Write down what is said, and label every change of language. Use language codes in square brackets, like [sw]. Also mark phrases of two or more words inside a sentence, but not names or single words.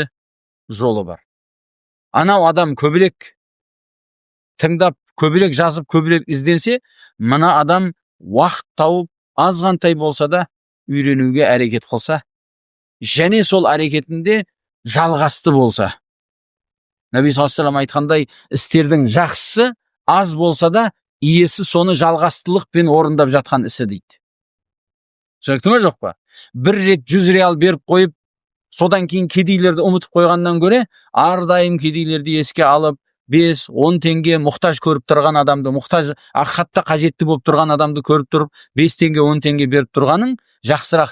[kk] Жолы бар. Анау адам көбірек тыңдап, көбірек жазып, көбірек ізденсе, мына адам уақыт тауып, азғантай болса да үйренуге әрекет қылса, және сол әрекетінде жалғасты болса. Наби [ar] صلى الله عليه وسلم [kk] айтқандай, істердің жақсысы аз болса да, иесі соны жалғастылықпен орындап жатқан ісі дейді. Түсінікті ме жоқ па? Бір рет 100 реал беріп қойып, содан кейін кедейлерді ұмытып қойғаннан көре, ардайым кедейлерді еске алып, 5-10 теңге мұқтаж көріп тұрған адамды, мұқтаж ақиқатта қажетті болып тұрған адамды көріп тұрып, 5 теңге 10 теңге беріп тұрғаның жақсырақ.